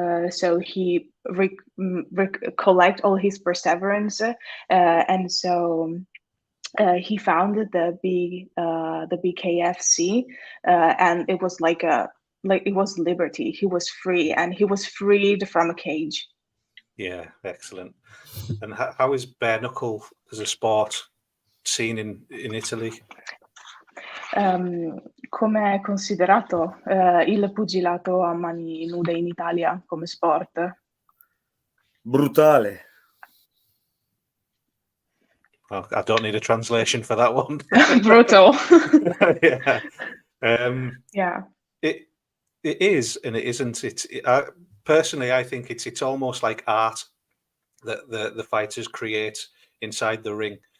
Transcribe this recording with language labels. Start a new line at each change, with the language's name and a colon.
English: So he collect all his perseverance, and so he founded the BKFC, and it was like it was liberty. He was free, and he was freed from a cage. Yeah, excellent. And how is bare knuckle as a sport seen in Italy?
Italian: Come è considerato il pugilato a mani nude in Italia come sport? Brutale.
English: Oh, I don't need a translation for that one. Brutal. Yeah. Yeah. It is and it isn't. Personally, I think it's almost like art that the fighters create inside the ring.